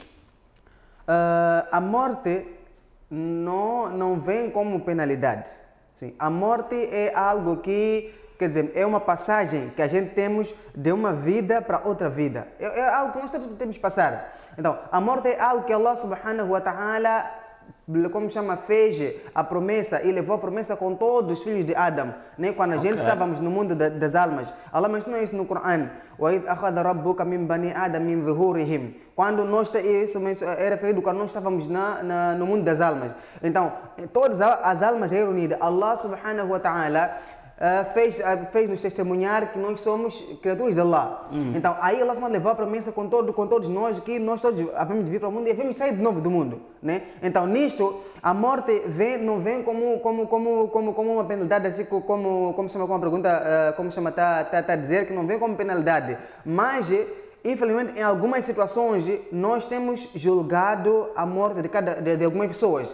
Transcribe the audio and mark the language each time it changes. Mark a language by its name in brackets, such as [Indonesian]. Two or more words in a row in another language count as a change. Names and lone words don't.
[Portuguese] A morte não vem como penalidade. Sim, a morte é algo que, quer dizer, é uma passagem que a gente temos de uma vida para outra vida. É algo que nós todos temos que passar. Então, a morte é algo que [Arabic] الله سبحانه وتعالى, [Portuguese] como chama, fez a promessa e levou a promessa com todos os filhos de Adão. Nem quando a gente estávamos no mundo das almas. Allah menciona isso no Coran. [Arabic] وَإِذْ أَخَذَ رَبُّكَ مِنْ بَنِي آدَمَ مِنْ ظُهُورِهِمْ. [Portuguese] Quando nós, isso era referido quando nós estávamos no mundo das almas. Então, todas as almas reunidas, [Arabic] الله سبحانه وتعالى [Portuguese] fez nos testemunhar que nós somos criaturas de Allah. Então, aí Allah levou a promessa com todos nós, que nós todos havemos de vir para o mundo e havemos de sair de novo do mundo. Né? Então, nisto, a morte não vem como uma penalidade, assim como chama, como a pergunta, como chama, está a dizer, que não vem como penalidade, mas infelizmente, em algumas situações, nós temos julgado a morte de algumas pessoas.